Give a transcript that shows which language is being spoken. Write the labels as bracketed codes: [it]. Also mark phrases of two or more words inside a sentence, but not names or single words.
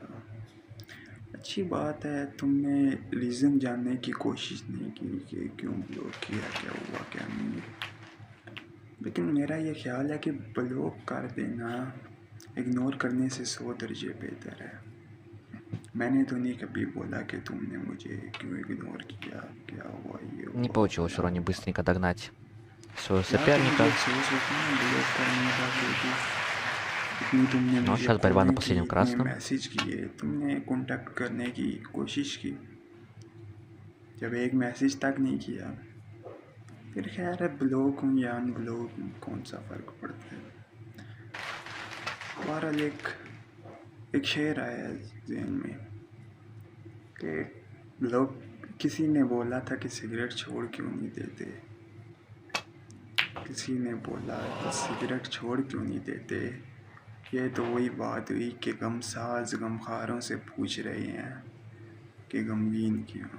[ur] اچھی بات ہے، تم نے ریزن جاننے کی کوشش نہیں کی کہ کیوں بلاک کیا، کیا ہوا کیا نہیں، لیکن میرا یہ خیال ہے کہ بلاک کر دینا اگنور کرنے سے 100 درجے بہتر ہے۔ میں نے تو نہیں کبھی بولا کہ تم نے مجھے کیوں اگنور کیا، کیا ہوا، یہ ہوا، [ru] Не получилось у [ur] فلاں [ru] Ронни [ur] ہوا۔ [ru] быстренько догнать своего [ur] یا تو مجھے [ru] соперника. [ur] افسوس ہوتا ہے بلاک کرنے کا کہ جی اتنی تم نے [ru] Ну а [ur] مجھے [ru] сейчас борьба на [ur] کالیں کی، [ru] последнем [ur] اتنے [ru] красном. [ur] میسیج کیے، تم نے کانٹیکٹ کرنے کی کوشش کی، جب ایک میسیج تک نہیں کیا، پھر خیر ہے بلاک ہوں یا ان بلاک ہوں، کون سا فرق پڑتا ہے۔ بہرحال ایک شعر آیا ہے ذہن میں کہ لوگ کسی نے بولا تھا کہ سگریٹ چھوڑ کیوں نہیں دیتے، کسی نے بولا کہ سگریٹ چھوڑ کیوں نہیں دیتے، یہ تو وہی بات ہوئی کہ غم ساز غمخواروں سے پوچھ رہے ہیں کہ غمگین کیوں۔